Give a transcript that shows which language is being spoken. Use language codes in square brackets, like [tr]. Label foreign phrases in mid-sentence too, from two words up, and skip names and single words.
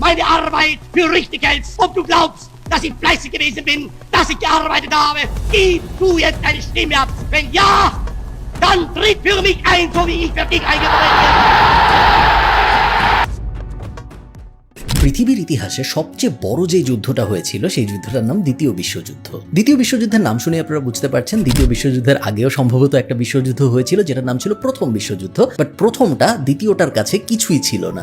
[de] meine Arbeit für richtig hältst, ob du glaubst, dass ich fleißig gewesen bin, dass ich gearbeitet habe, gib du jetzt deine Stimme ab. Wenn ja, dann tritt für mich ein, so wie ich für dich eingetreten bin. [bn] পৃথিবীর ইতিহাসে সবচেয়ে বড় যে যুদ্ধটা হয়েছিল সেই যুদ্ধটার নাম দ্বিতীয় বিশ্বযুদ্ধ। দ্বিতীয় বিশ্বযুদ্ধের নাম শুনে আপনারা বুঝতে পারছেন দ্বিতীয় বিশ্বযুদ্ধের আগেও সম্ভবত একটা বিশ্বযুদ্ধ হয়েছিল যেটার নাম ছিল প্রথম বিশ্বযুদ্ধ, বাট প্রথমটা দ্বিতীয়টার কাছে কিছুই ছিল না।